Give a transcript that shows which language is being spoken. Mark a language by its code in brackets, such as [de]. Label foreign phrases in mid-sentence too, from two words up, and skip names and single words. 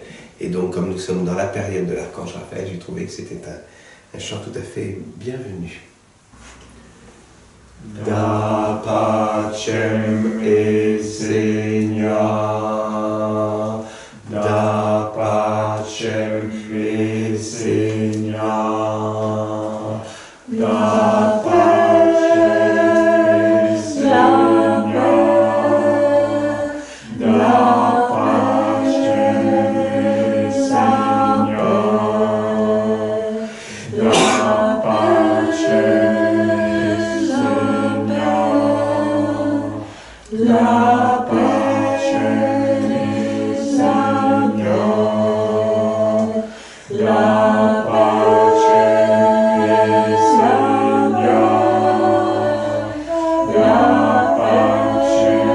[fr] Et donc, comme nous sommes dans la période de l'archange Raphaël, j'ai trouvé que c'était un chant tout à fait bienvenu. [la] Da pacem Esenia, da pacem Esenia, da pacem Esenia, da pacem Esenia, da pacem [it] La pace Signor, la pace Signor, la pace